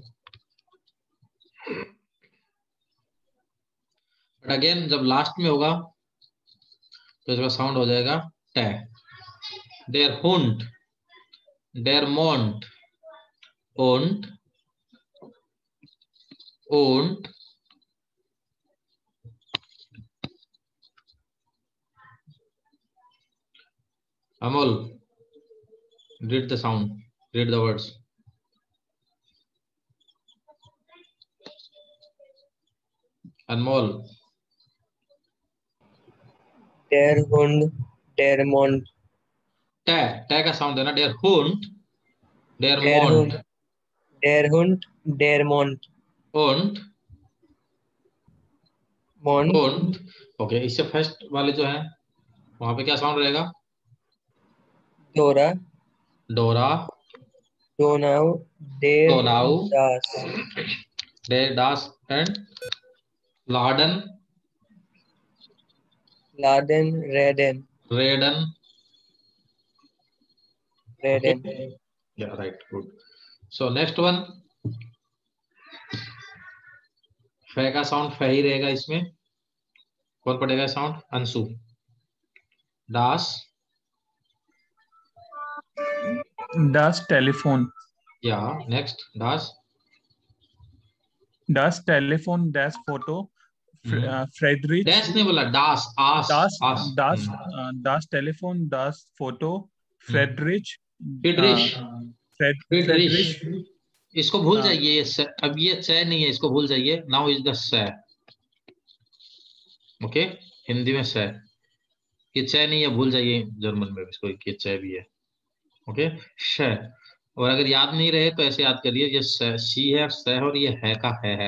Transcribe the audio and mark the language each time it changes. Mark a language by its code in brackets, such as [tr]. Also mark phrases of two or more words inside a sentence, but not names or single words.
[en] but again [hi] जब लास्ट में होगा तो इसका साउंड हो जाएगा टे। [de] der Hund, der Mond, [en] und, und Amol, read the sound, read the words. Anmol, [de] Der Hund, der Mond. [hi] टे का साउंड देना. [de] Der Hund, der Der Mond Hund, der Hund, der Mond. und Mond, und ओके. [hi] इससे फर्स्ट वाले जो है वहां पे क्या साउंड रहेगा? [de] Dora, [hi] डोरा, [de] Donau, der Donau, Das. der das and Laden, Laden, Reden, Reden. Reden. [en] Okay. Yeah, right. Good. So next one, [hi] फे का साउंड फे ही रहेगा इसमें. कौन पढ़ेगा साउंड? अंशु. दास, [de] Das Telefon. [hi] या नेक्स्ट दास. [de] Das Telefon, das Foto. Friedrich. [hi] डैश नहीं बोला, दास, आस, [de] Das, [hi] आस. [de] das, das Telefon, das Foto. Friedrich. [hi] फ्रीडरिश, [de] Friedrich. [hi] इसको भूल जाइए. ये अब ये से नहीं है, इसको भूल जाइए. [en] now is the [hi] से. ओके, हिंदी में से. ये से नहीं है, भूल जाइए. जर्मन में इसको ये से भी है. ओके, श. और अगर याद नहीं रहे तो ऐसे याद करिए, ये सी है, से और ये है का है.